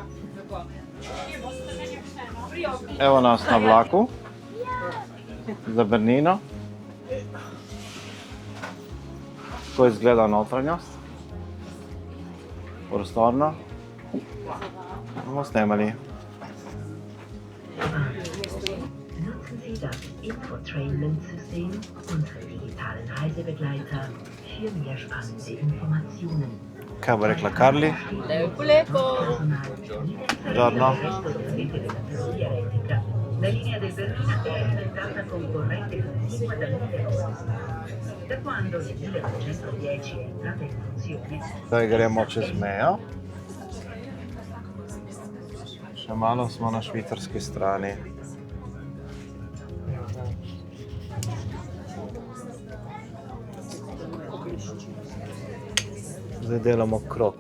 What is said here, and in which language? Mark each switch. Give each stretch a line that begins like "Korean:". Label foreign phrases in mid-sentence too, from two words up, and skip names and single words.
Slovenian: Evo nas na vlaku za Bernino. Tako izgleda notranjost. Prostorno. Bomo snemali.
German: Nutzen Sie das Infotainment-System unserer digitalen Reisebegleiter für mehr spannende Informationen.
Slovenian: Kaj bo rekla Karli? Lepo, lepo.
Italian: Buongiorno. La linea del Bernina è alimentata con corrente continua dal 1900. Da quando nel 1910 è entrata in funzione.
Slovenian: Zdaj gremo čez mejo. Še malo smo na švicarski strani. Zdaj delamo krog.